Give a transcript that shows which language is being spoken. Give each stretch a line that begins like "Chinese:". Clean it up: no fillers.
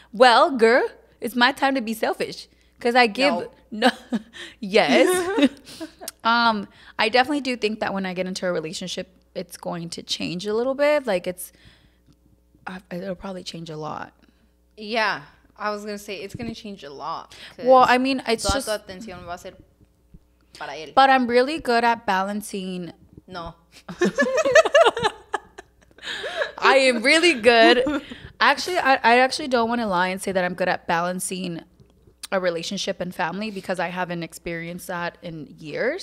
English: Well, girl, it's my time to be selfish because I give no. Yes. I definitely do think that when I get into a relationship, it's going to change a little bit. Like it'll probably change a lot. Yeah. I was gonna say it's gonna change a lot. Well, I mean, it's
Spanish: toda
English: just.
Spanish: tu atención va a ser para él.
English: But I'm really good at balancing. No. I am really good. Actually, I actually don't want to lie and say that I'm good at balancing a relationship and family because I haven't experienced that in years.